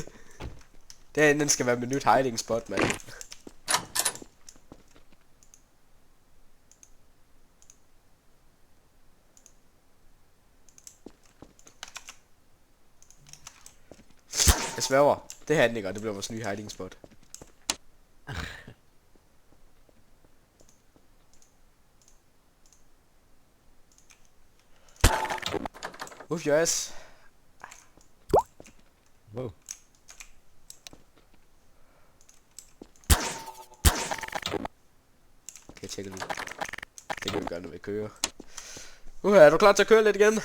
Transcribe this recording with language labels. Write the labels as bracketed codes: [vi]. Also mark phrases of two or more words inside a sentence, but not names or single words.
[da] Den skal være mit nyt [en] hiding spot, [da] mand. Jeg sværger. Det her den ikke, og det bliver vores nye [en] hiding spot. Move your ass. Wow. [da] Okay, jeg tjekker lige. Det kan vi gøre, når vi kører. Er du klar til at køre lidt igen?